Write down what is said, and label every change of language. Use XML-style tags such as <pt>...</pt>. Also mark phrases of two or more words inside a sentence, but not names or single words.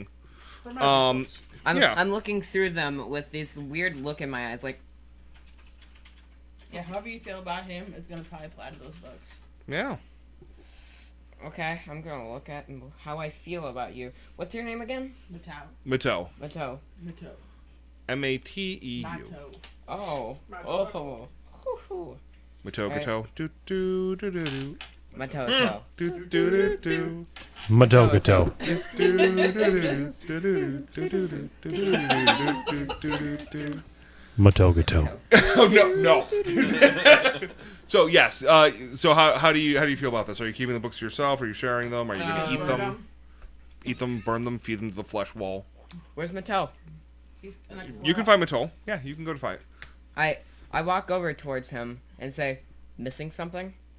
<en>Yeah. I'm looking through them with this weird look in my eyes, like, Yeah, however you feel about him, it's gonna probably apply to those books. Yeah. okay, I'm gonna look at how I feel about you. What's your name again? Matau. Mateau. Matau. Matau. Mateu. Matau. Oh. Oh. Hoo-hoo. Mateau Alright. Gateau. Do do do do do. Matau. Do do do do. Madogato. Madogato. Oh no. So yes. So how do you feel about this? Are you keeping the books to yourself? Are you sharing them? Are you going to eat them? Eat them, burn them, feed them to the flesh wall. Where's Matau? You can find Matol. Yeah, you can go to fight. I walk over towards him and say, missing something?</en>